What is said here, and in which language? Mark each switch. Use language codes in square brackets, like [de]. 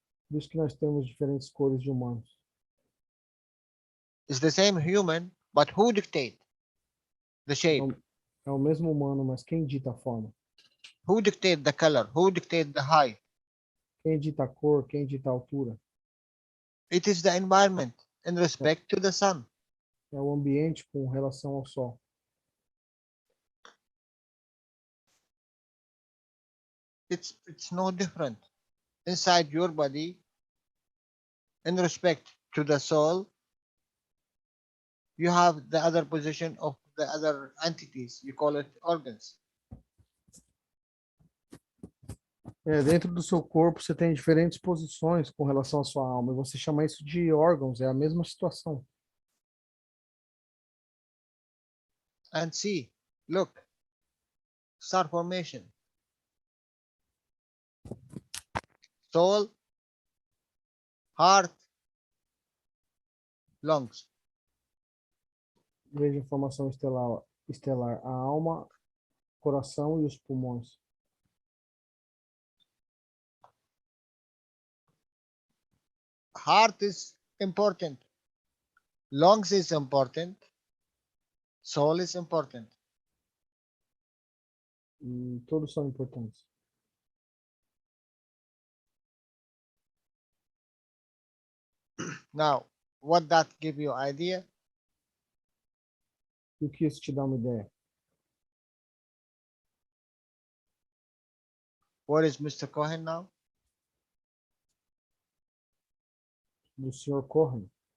[pt] Por isso que nós temos diferentes cores de humanos. [en] It's the same human, but who dictate the shape? [pt] É o mesmo humano, mas quem dita a forma? [en] Who dictate the color? Who dictate the height? [pt] Quem dita a cor? Quem dita a altura? [en] It is the environment in respect to the sun. [pt] É o ambiente com relação ao sol. [en] It's no different. Inside your body, in respect to the soul, you have the other position of the other entities. You call it organs. [pt] Dentro do seu corpo você tem diferentes posições com relação à sua alma. E você chama isso de órgãos, é a mesma situação. [en] And see, look, star formation. Soul, heart, lungs. [pt] Veja a formação estelar, a alma, coração e os pulmões. [en] Heart is important. Lungs is important. Soul is important. [pt] Todos são importantes. [en] Now, what that give you idea? [pt] E o que isso te dá uma ideia? [en] Where is Mr. Cohen now? [pt] do Sr. Cohen.